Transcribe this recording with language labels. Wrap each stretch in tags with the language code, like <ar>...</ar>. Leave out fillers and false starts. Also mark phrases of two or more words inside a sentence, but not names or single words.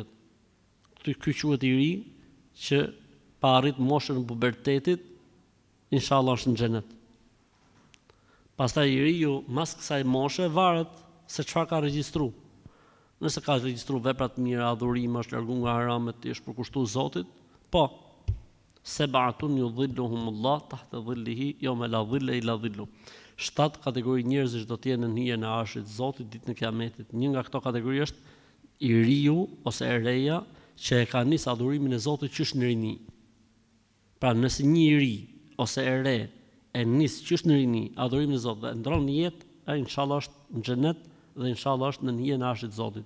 <sq>Ky quhet i ri që pa arrit moshën e pubertetit, inshallah është në xhenet. Pastaj i riu mas kësaj moshe varet se çfarë ka regjistruar. Nëse ka regjistruar vepra të mira, adhurime, është larguar nga haramet, është përkushtuar Zotit, po.</sq> <ar>سبعة يظلهم الله تحت ظله يوم لا ظل إلا ظله.</ar> <sq>7 kategori njerëzish do të jenë në hijen e arshit të Zotit ditën e Kiametit. Një nga këto kategori është i riu ose e reja që e ka nis adhurimin e Zotit qysh në rini. Pra nëse një i ri ose e re e nis qysh në rini adhurimin e Zotit dhe ndron në jetë, ai inshallah është në xhenet dhe inshallah është në hijen e arshit të Zotit.</sq>